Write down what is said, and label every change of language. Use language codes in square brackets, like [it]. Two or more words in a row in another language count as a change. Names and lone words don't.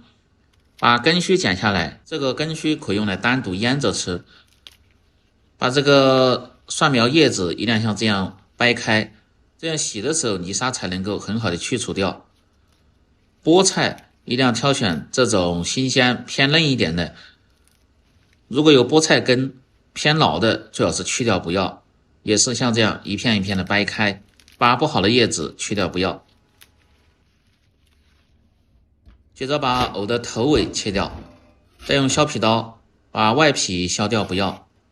[zh] 把根鬚剪下來，這個根鬚可以用來單獨醃着吃。把這個蒜苗葉子一定要像這樣掰開，這樣洗的時候泥沙才能夠很好的去除掉。菠菜一定要挑選這種新鮮偏嫩一點的，如果有菠菜根偏老的，最好是去掉不要，也是像這樣一片一片的掰開，把不好的叶子去掉不要。接着把藕的头尾切掉，再用削皮刀把外皮削掉不要。